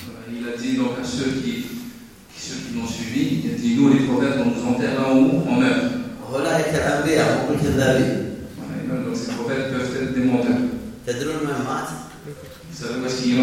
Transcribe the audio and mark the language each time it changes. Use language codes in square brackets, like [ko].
[fr] Il a dit donc à ceux qui l'ont suivi, il a dit nous les prophètes on nous enterre là où on meurt. [ar] أولئك الأنبياء هم الكذابين. [fr] Donc ces prophètes peuvent être des menteurs. [ar] تدرون من مات؟ [fr] Vous savez où est-ce qu'il est